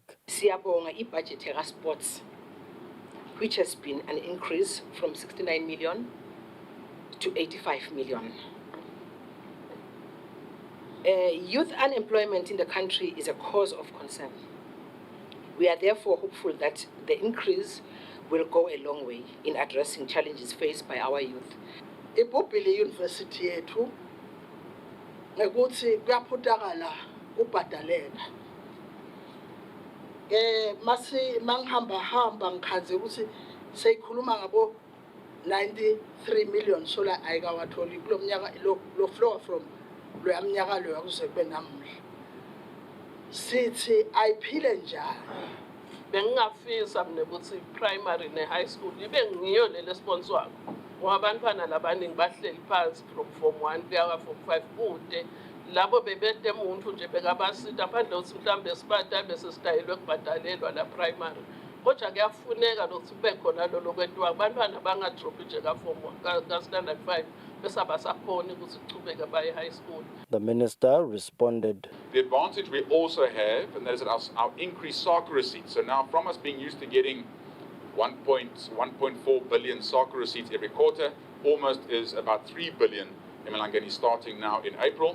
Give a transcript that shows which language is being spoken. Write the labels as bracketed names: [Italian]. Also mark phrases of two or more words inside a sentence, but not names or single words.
[Swati] Siyabonga i-budget ya sports, [English] which has been an increase from 69 million to 85 million. Youth unemployment in the country is a cause of concern. We are therefore hopeful that the increase will go a long way in addressing challenges faced by our youth. [Swati] Ibhubhile university yethu ngekuthi kuyaphutakala ubhadalela. Mangihamba ngikhaze ukuthi seyikhuluma ngabo 93 million sola ayikawatholi kulo mnyaka lo [English] flow from [Swati] lo yamnyaka lo yakuze kube namuhla. Sithi ayiphile njani? Bengingafisa mina ukuthi primary ne [English] high school [Swati] ibe ngiyo le sponsor ngoba abantwana labaningi bahleli phansi [English] from form 1 [Swati] kuya form 5 kude labo bebede umuntu nje bekabasita phandle ukuthi mhlambe sibata bese sidayelwe kubhadalelwa la primary kodwa kuyafuneka ukuthi kube khona lo lokwethiwa abantwana bangadrop nje ka form 1 ka standard 5 bese abasakhona ukuthi kuchubeke baye [English] high school. The minister responded. The advantage we also have, and that is our increased soccer receipts. So now from us being used to getting 1.4 billion soccer receipts every quarter, almost is about 3 billion Emalangeni starting now in April.